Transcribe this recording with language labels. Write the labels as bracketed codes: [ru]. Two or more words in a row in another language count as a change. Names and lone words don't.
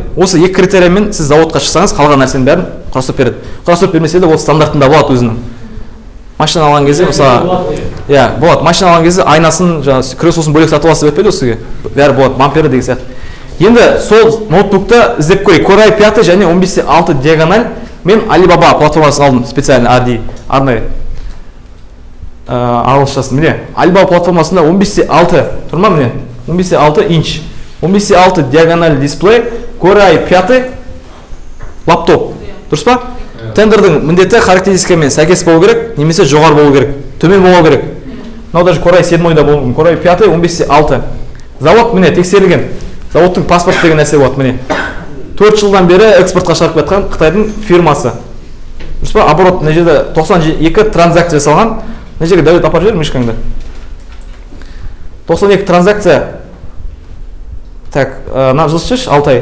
[kk] Осы екі критериймен сіз заводқа шықсаңыз, қалған нәрсенің бәрін кроссовер береді. Кроссовер бермесе де ол стандартында болады өзінің. Машина алған кезде мысалы, болады. Машина алған кезде айнасын, жаңағы креслосын бөлек сатып аласыз деп өтпейді сізге. Бәрі болады, бампері деген сияқты. Енді сол ноутбукты іздеп көрейік. Core i5 және 15,6 диагональ. Мен Alibaba платформасын алдым, специально арнайы ағылшыншасын. Міне, Alibaba платформасында 15,6 тұрма, міне, 15,6 инч, 15,6 диагональ дисплей, Core i5 лаптоп. Дұрыс па? Тендердің міндеті характеристикамен сәйкес болу керек, немесе жоғары болу керек, төмен болу керек. Мынау даже Core i7-да болу мүмкін. Core i5 15,6. Завод міне тексерілген. Заводтың паспорт деген нәрсе болады, міне. 4 жылдан бері экспортқа шығарып жатқан Қытайдың фирмасы. Дұрыс па? Оборот мына жерде 92 транзакция жасалған. Мына жерге дәулет апарып жібер мишкаңды. 92 транзакция. Так, мына жылшыш Алтай.